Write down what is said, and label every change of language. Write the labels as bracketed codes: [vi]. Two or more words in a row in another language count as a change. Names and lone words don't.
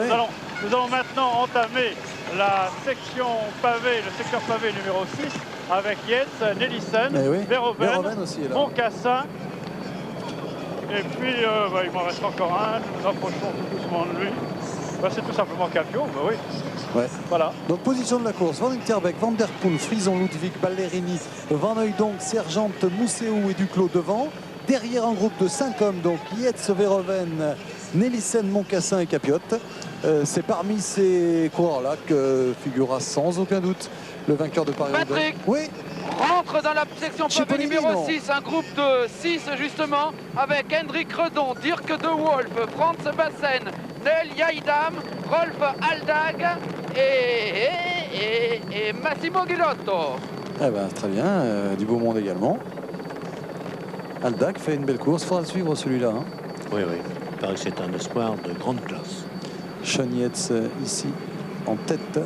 [fr] Nous allons maintenant entamer la section pavé, le secteur pavé numéro 6 avec Yates, Nelissen, Eh oui. Verhoeven, Verhoeven aussi est là. Moncassin. Et puis il m'en reste encore un. Nous nous approchons tout doucement de lui. C'est tout simplement Capio, oui. Ouais. Voilà. Donc position de la course, Van Interbeek, Van der Poel, Frison, Ludwig, Ballerini, Van Hooydonk, Sergent, Mousseau et Duclos devant. Derrière un groupe de 5 hommes, donc Yates, Verhoeven, Nelissen, Moncassin et Capiot. C'est parmi ces coureurs-là que figurera sans aucun doute le vainqueur de Paris-Roubaix. Patrick. Oui. Rentre dans la section pavé Cipollini, numéro non. 6, un groupe de 6 justement, avec Hendrik Redon, Dirk de Wolf, Franz Bassen, Nel Yaidam, Rolf Aldag et Massimo Ghidotto. Eh ben, très bien, du beau monde également. Aldag fait une belle course, il faudra le suivre celui-là. Hein. Oui, oui. Il paraît que c'est un espoir de grande classe. Sean Yates ici en tête.